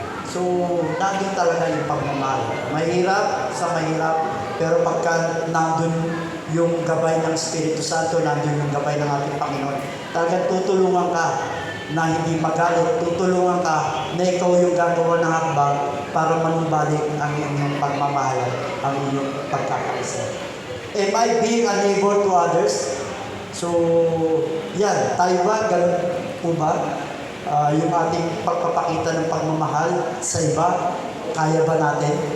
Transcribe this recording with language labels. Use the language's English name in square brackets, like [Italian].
[Filipino] So, nandun talaga yung pagmamahal. Mahirap sa mahirap, pero pagka nandun yung gabay ng Espiritu Santo, nandun yung gabay ng ating Panginoon, talagang tutulungan ka na hindi magalit, tutulungan ka na ikaw yung gagawa ng hakbang para manumbalik ang inyong pagmamahal, ang inyong pagkakaisa. [English] Am I being a neighbor to others? [Filipino] So, yan, tayo ba, ganun po ba? Yung ating pagpapakita ng pagmamahal sa iba, kaya ba natin?